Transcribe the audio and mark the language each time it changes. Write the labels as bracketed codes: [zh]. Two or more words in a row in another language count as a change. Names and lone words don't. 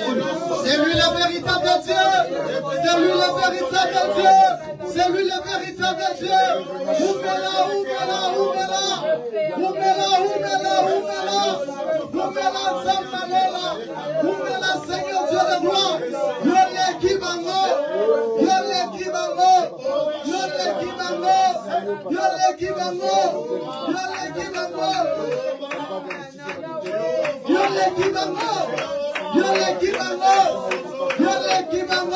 [fr] C'est lui le véritable Dieu. C'est lui le véritable Dieu. C'est lui le véritable Dieu. Ouvre-la, ouvre-la, ouvre-la. Ouvre-la, ouvre-la, ouvre-la. Ouvre-la, Zamalela. Ouvre-la, Seigneur Dieu de gloire. [ln] Yole Kibango. Yole Kibango. Yole Kibango. Yole Kibango. Yole Kibango. Yole Kibango. Yole Kibango. Yole Kibango.